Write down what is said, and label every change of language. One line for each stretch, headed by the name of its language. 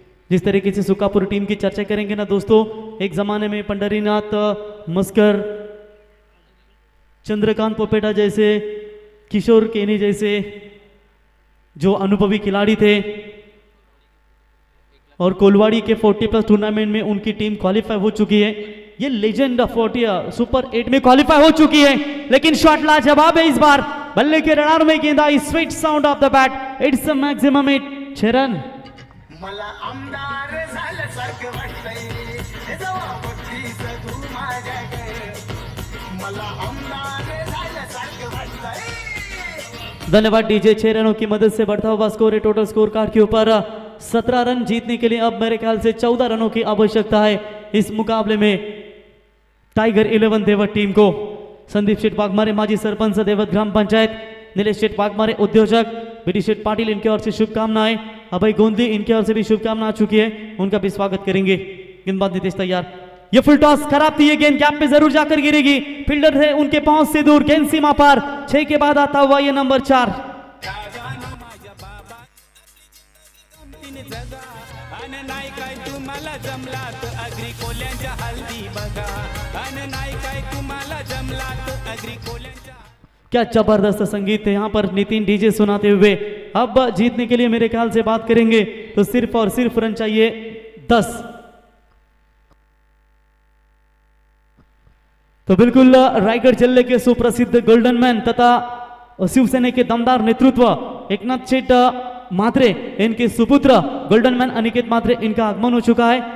Hindi: जिस तरीके से सुकापुर टीम की चर्चा करेंगे ना दोस्तों, एक जमाने में पंडरीनाथ मस्कर, चंद्रकांत पोपेटा जैसे, किशोर केनी जैसे जो अनुभवी खिलाड़ी थे, और कोलवाड़ी के 40+ टूर्नामेंट में उनकी टीम क्वालिफाई हो चुकी है। ये लेजेंड 40 सुपर 8 में क्वालिफाई हो चुकी है। लेकिन शॉट लाजवाब है इस बार, बल्ले के रडार में गेंद आई,
English: Sweet sound of the bat, it's a maximum 6 run.
Marathi: मला आमदार झालं सारखं वाटतंय, हे जेव्हा बघतीस तू माझ्याकडे, मला आमदार झालं सारखं वाटतंय।
Hindi: धन्यवाद डीजे। 6 रनों की मदद से बढ़ता हुआ स्कोर है टोटल स्कोर कार्ड के ऊपर 17 रन। जीतने के लिए अब मेरे ख्याल से 14 रनों की आवश्यकता है इस मुकाबले में टाइगर 11 देवत टीम को। संदीप शेठ वाघमारे माजी सरपंच देवत ग्राम पंचायत, नीलेश शेठ वाघमारे उद्योजक, बीडी शेठ पाटिल इनके ओर से शुभकामनाएं, अभय गोंदी इनके ओर से भी शुभकामना आ चुकी है, उनका भी स्वागत करेंगे। गेंदबाज नितेश तैयार, ये फुल टॉस खराब थी, ये गेंद गैप पे जरूर जाकर गिरेगी, फील्डर है उनके पहुंच से दूर, गेंद सीमा पार। 6 के बाद आता हुआ ये नंबर 4।
Marathi: नाही काय तुम्हाला जमला तो अग्री कोल्यांच्या हल्दी बघा, अन नाही काय तुम्हाला जमला तो अग्री कोल्यांच्या।
Hindi: क्या जबरदस्त संगीत है यहाँ पर नितिन डीजे सुनाते हुए। अब जीतने के लिए मेरे ख्याल से बात करेंगे तो सिर्फ और सिर्फ रन चाहिए 10। तो बिल्कुल रायगढ़ जिले के सुप्रसिद्ध गोल्डन मैन तथा शिवसेना के दमदार नेतृत्व एकनाथ शेठ मात्रे इनके सुपुत्र गोल्डन मैन अनिकेत मात्रे, इनका आगमन हो चुका है।